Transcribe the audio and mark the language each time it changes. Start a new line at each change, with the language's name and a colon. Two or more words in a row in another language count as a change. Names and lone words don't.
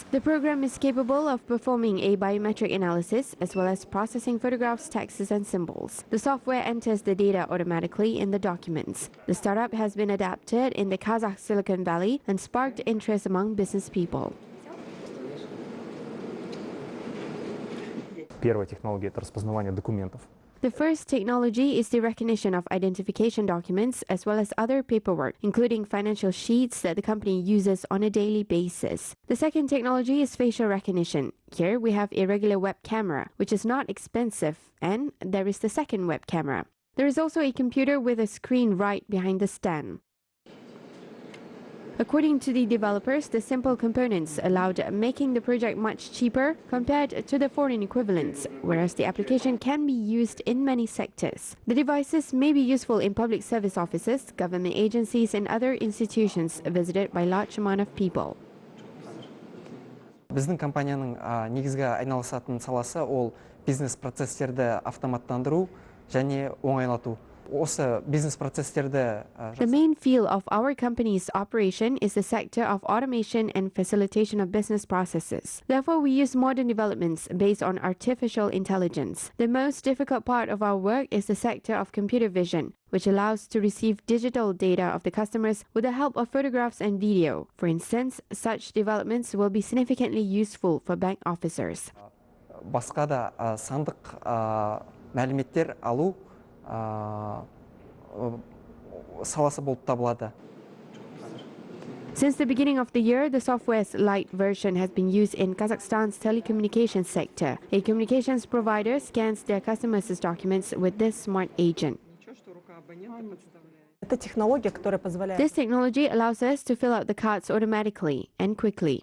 English: The program is capable of performing a biometric analysis as well as processing photographs, texts, and symbols. The software enters the data automatically in the documents. The startup has been adapted in the Kazakh Silicon Valley and sparked interest among business people.
Russian: Первая технология – это распознавание документов.
English: The first technology is the recognition of identification documents as well as other paperwork, including financial sheets that the company uses on a daily basis. The second technology is facial recognition. Here we have a regular web camera, which is not expensive, and there is the second web camera. There is also a computer with a screen right behind the stand. According to the developers, the simple components allowed making the project much cheaper compared to the foreign equivalents, whereas the application can be used in many sectors. The devices may be useful in public service offices, government agencies, and other institutions visited by large amount of people.
Kazakh: Біздің компанияның негізгі айналысатын саласы ол бизнес процесстерді автоматтандыру және оңайлату. Осы бизнес процесстерді
English: The main field of our company's operation is the sector of automation and facilitation of business processes. Therefore, we use modern developments based on artificial intelligence. The most difficult part of our work is the sector of computer vision, which allows to receive digital data of the customers with the help of photographs and video. For instance, such developments will be significantly useful for bank officers.
Kazakh: Басқа да сандық мәліметтер алу саласы болып табылады.
English: Since the beginning of the year, the software's light version has been used in Kazakhstan's telecommunications sector. A communications provider scans their customers' documents with this smart agent. This technology allows us to fill out the cards automatically and quickly.